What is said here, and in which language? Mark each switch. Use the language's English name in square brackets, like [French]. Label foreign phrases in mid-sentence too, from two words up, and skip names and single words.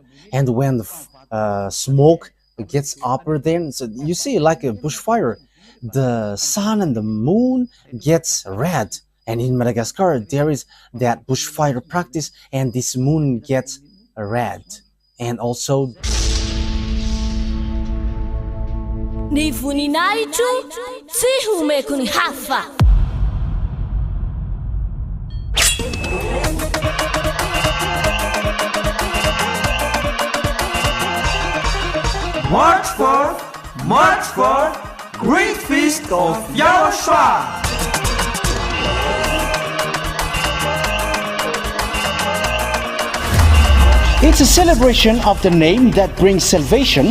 [English] And when the smoke gets upper, then so you see like a bushfire, the sun and the moon gets red. And in Madagascar, there is that bushfire practice, and this moon gets red. And also [Malagasy] Ni voninahitro tsy homeko ny hafa. [English] March 4th, Great Feast of YAHOSHUAH. It's a celebration of the name that brings salvation,